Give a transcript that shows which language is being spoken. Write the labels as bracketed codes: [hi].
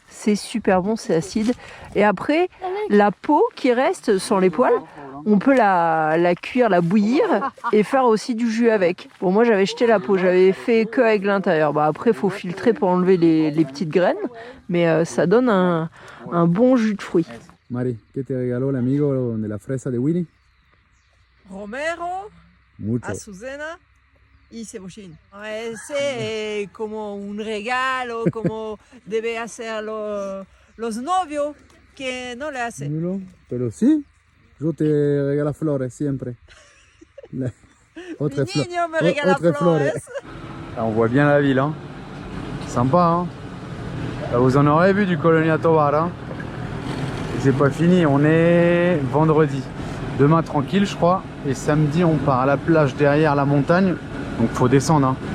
[fr] C'est super bon, c'est acide. Et après, la peau qui reste sans les poils, on peut la cuire, la bouillir et faire aussi du jus avec. Bon, moi j'avais jeté la peau, j'avais fait que avec l'intérieur. Après, il faut filtrer pour enlever les petites graines, mais ça donne un bon jus de fruits. [es] Mari, ¿qué te regaló el amigo de la fresa de Winnie? Romero, Mucho. azucena y cebollín. Es como un regalo, como debe hacer los novios que no le hacen. No, pero sí, yo te regalo flores siempre. Autre flores. [fr] On voit bien la ville, hein. Sympa, hein. Là, vous en aurez vu du Colonia Tovar, hein. C'est pas fini, on est vendredi. Demain tranquille, je crois. Et samedi, on part à la plage derrière la montagne. Donc faut descendre, hein.